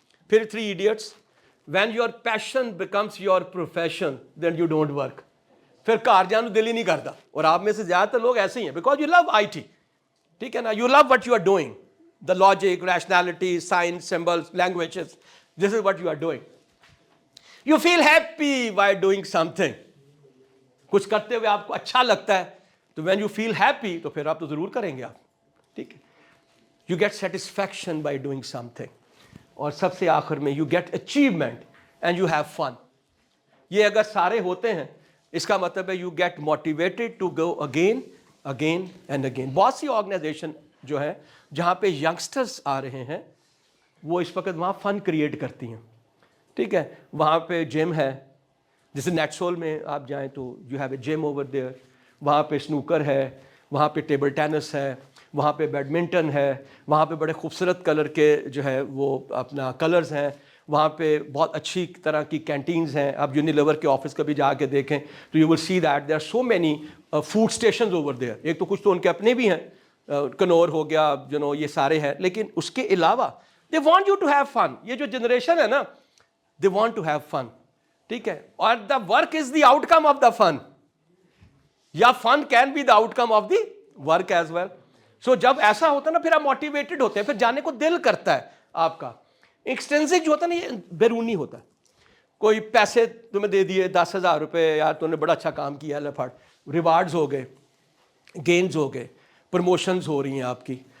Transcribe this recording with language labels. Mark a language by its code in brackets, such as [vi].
[en] پھر 3 Idiots, when your passion becomes your profession then you don't work. [ur] پھر کار جانے دل ہی نہیں کرتا, اور آپ میں سے زیادہ تر لوگ ایسے ہی ہیں, [en] Because you love IT. [ur] ٹھیک ہے نا, [en] You love what you are doing, the logic, rationality, science, symbols, languages. This is what you are doing. You feel happy while doing something. [ur] کچھ کرتے ہوئے آپ کو اچھا لگتا ہے, تو [en] when you feel happy [ur] تو پھر آپ تو ضرور کریں گے آپ. ٹھیک ہے, [en] you get satisfaction by doing something. [ur] اور سب سے آخر میں [en] you get achievement and you have fun. [ur] یہ اگر سارے ہوتے ہیں, اس کا مطلب ہے [en] you get motivated to go again and again. [ur] بہت سی آرگنائزیشن جو ہے جہاں پہ ینگسٹرز آ رہے ہیں وہ اس وقت وہاں فن کریٹ کرتی ہیں. ٹھیک ہے, وہاں پہ جم ہے, جیسے نیٹ سول میں آپ جائیں تو [en] You have a gym over there. [ur] وہاں پہ سنوکر ہے, وہاں پہ ٹیبل ٹینس ہے, وہاں پہ بیڈمنٹن ہے, وہاں پہ بڑے خوبصورت کلر کے جو ہے وہ اپنا کلرز ہیں, وہاں پہ بہت اچھی طرح کی کینٹینز ہیں. آپ یونیلیور کے آفس کبھی جا کے دیکھیں تو [en] You will see that there are so many food stations over there. [ur] ایک تو کچھ تو ان کے اپنے بھی ہیں, کنور ہو گیا, یہ سارے ہیں, لیکن اس کے علاوہ [en] They want you to have fun. [ur] یہ جو جنریشن ہے نا, [en] They want to have fun. [ur] ٹھیک ہے, اور [en] The work is the outcome of the fun, یا fun can be the outcome of the work as well. [ur] سو جب ایسا ہوتا ہے نا پھر آپ موٹیویٹڈ ہوتے ہیں, پھر جانے کو دل کرتا ہے آپ کا. ایکسٹرنسک جو ہوتا ہے نا یہ بیرونی ہوتا ہے. کوئی پیسے تمہیں دے دیے 10,000 روپے, یار تم نے بڑا اچھا کام کیا, لفٹ ریوارڈز ہو گئے, گینز ہو گئے, پروموشنز ہو رہی ہیں آپ کی.